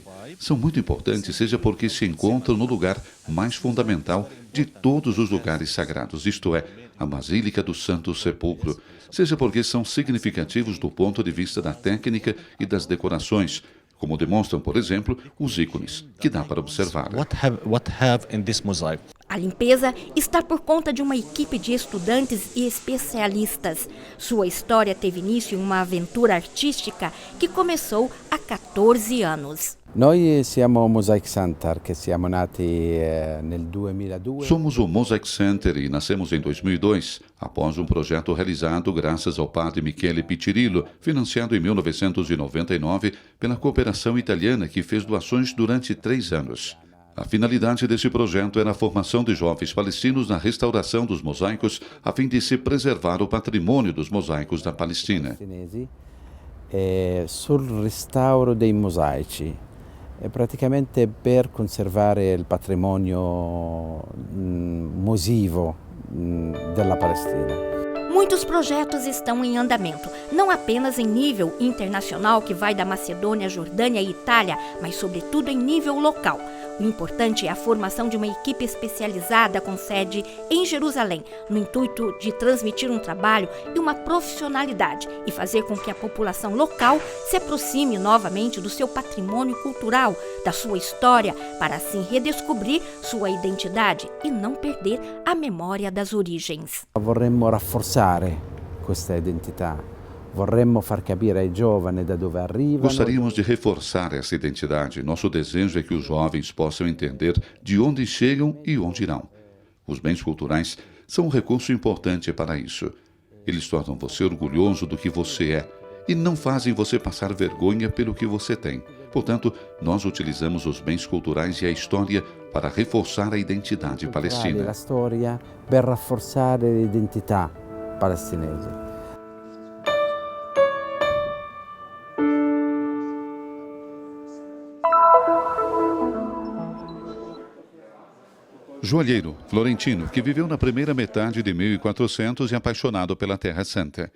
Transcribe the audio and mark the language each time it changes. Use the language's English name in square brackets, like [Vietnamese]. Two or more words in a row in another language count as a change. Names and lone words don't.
[Portuguese] São muito importantes, seja porque se encontram no lugar mais fundamental de todos os lugares sagrados, isto é, a Basílica do Santo Sepulcro, seja porque são significativos do ponto de vista da técnica e das decorações, como demonstram, por exemplo, os ícones, que dá para observar. [English] What have in this mosaic? [Portuguese] A limpeza está por conta de uma equipe de estudantes e especialistas. Sua história teve início em uma aventura artística que começou há 14 anos. [Italian] Noi siamo o Mosaic Center, che siamo nati nel 2002. [Portuguese] Somos o Mosaic Center e nascemos em 2002, após um projeto realizado graças ao padre Michele Piccirillo, financiado em 1999 pela cooperação italiana, que fez doações durante 3 anos. A finalidade desse projeto era a formação de jovens palestinos na restauração dos mosaicos, a fim de se preservar o patrimônio dos mosaicos da Palestina. [Italian] Sul restauro dei mosaici. Praticamente per conservare il patrimonio musivo della Palestina. [Portuguese] Muitos projetos estão em andamento, não apenas em nível internacional, que vai da Macedônia, Jordânia e Itália, mas sobretudo em nível local. O importante é a formação de uma equipe especializada com sede em Jerusalém, no intuito de transmitir um trabalho e uma profissionalidade e fazer com que a população local se aproxime novamente do seu patrimônio cultural, da sua história, para assim redescobrir sua identidade e não perder a memória das origens. [Italian] Vorremmo rafforzare questa identità. Vorremmo far capire ai giovani da dove arrivano. [Portuguese] Gostaríamos de reforçar essa identidade. Nosso desejo é que os jovens possam entender de onde chegam e onde irão. Os bens culturais são um recurso importante para isso. Eles tornam você orgulhoso do que você é e não fazem você passar vergonha pelo que você tem. Portanto, nós utilizamos os bens culturais e a história para reforçar a identidade palestina. A história [Italian] per rafforzare l'identità palestinese. [Portuguese] Joalheiro florentino que viveu na primeira metade de 1400 e apaixonado pela Terra Santa.